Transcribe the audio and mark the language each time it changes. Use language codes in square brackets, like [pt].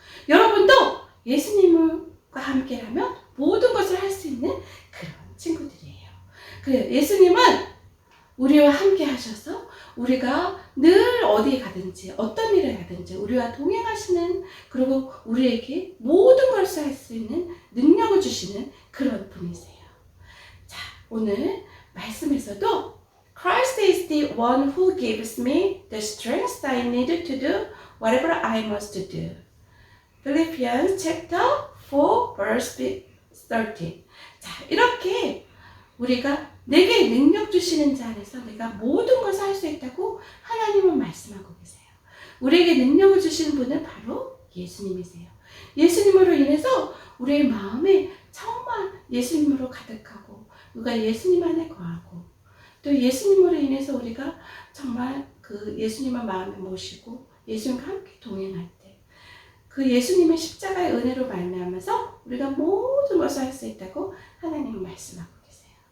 [ko] 여러분도 예수님과 함께라면 모든 것을 할 수 있는 그런 친구들이에요. 그래요. 예수님은 우리와 함께 하셔서 우리가 늘 어디에 가든지 어떤 일을 하든지 우리와 동행하시는 그리고 우리에게 모든 것을 할 수 있는 능력을 주시는 그런 분이세요. 자, 오늘 말씀에서도 [en] Christ is the one who gives me the strength I need to do whatever I must do. Philippians chapter 4 verse 13. [ko] 자, 이렇게 우리가 내게 능력 주시는 자 안에서 내가 모든 것을 할 수 있다고 하나님은 말씀하고 계세요. 우리에게 능력을 주시는 분은 바로 예수님이세요. 예수님으로 인해서 우리의 마음에 정말 예수님으로 가득하고 우리가 예수님 안에 거하고 또 예수님으로 인해서 우리가 정말 그 예수님을 마음에 모시고 예수님과 함께 동행할 때 그 예수님의 십자가의 은혜로 말미암아서 우리가 모든 것을 할 수 있다고 하나님은 말씀하고 계세요.